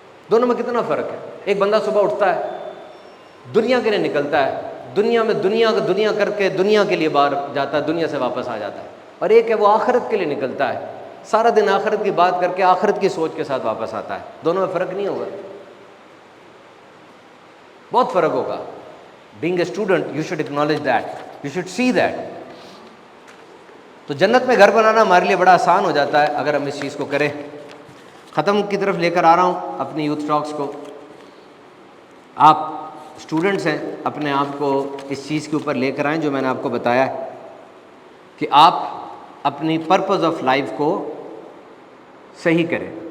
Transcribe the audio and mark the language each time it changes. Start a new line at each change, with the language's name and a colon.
Urdu: دونوں میں کتنا فرق ہے؟ ایک بندہ صبح اٹھتا ہے, دنیا کے لیے نکلتا ہے, دنیا میں دنیا کر کے دنیا کے لیے باہر جاتا ہے, دنیا سے واپس آ جاتا ہے, اور ایک ہے وہ آخرت کے لیے نکلتا ہے, سارا دن آخرت کی بات کر کے آخرت کی سوچ کے ساتھ واپس آتا ہے. دونوں میں فرق نہیں ہوگا, بہت فرق ہوگا.
English: Being a student, you should acknowledge that, you should see that.
Urdu: تو جنت میں گھر بنانا ہمارے لیے بڑا آسان ہو جاتا ہے اگر ہم اس چیز کو کریں. ختم کی طرف لے کر آ رہا ہوں اپنی یوتھ ٹاکس کو. آپ اسٹوڈنٹس ہیں, اپنے آپ کو اس چیز کے اوپر لے کر آئیں جو میں نے آپ کو بتایا ہے کہ آپ اپنی پرپز آف لائف کو صحیح کریں.